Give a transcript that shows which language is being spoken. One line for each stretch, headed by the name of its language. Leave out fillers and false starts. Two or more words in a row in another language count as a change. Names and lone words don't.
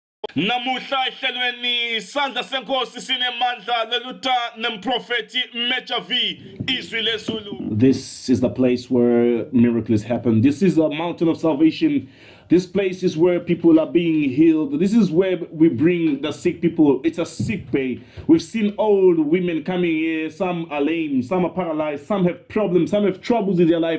Swati: Namuhla ehlelweni Sandla Senkosi sinemandla leluta nemprofeti Mecha V izwi lezulu.
English: This is the place where miracles happen. This is a mountain of salvation. This place is where people are being healed. This is where we bring the sick people. It's a sick bay. We've seen old women coming here. Some are lame, some are paralyzed, some have problems, some have troubles in their life.